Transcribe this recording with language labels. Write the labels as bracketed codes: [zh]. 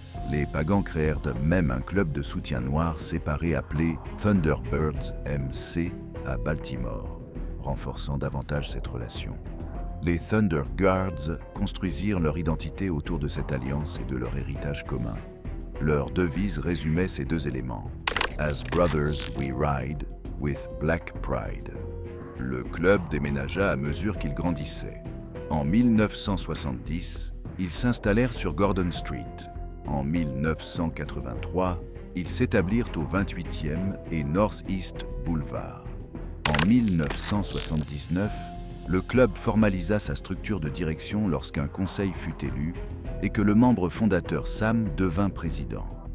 [fr] Les pagans créèrent même un club de soutien noir séparé appelé Thunderbirds MC à Baltimore, renforçant davantage cette relation. Les Thunder Guards construisirent leur identité autour de cette alliance et de leur héritage commun. Leur devise résumait ces deux éléments. [en] As brothers we ride with black pride. [fr] Le club déménagea à mesure qu'il grandissait. En 1970, ils s'installèrent sur Gordon Street. En 1983, ils s'établirent au 28e et Northeast Boulevard. En 1979, le club formalisa sa structure de direction lorsqu'un conseil fut élu et que le membre fondateur Sam devint président.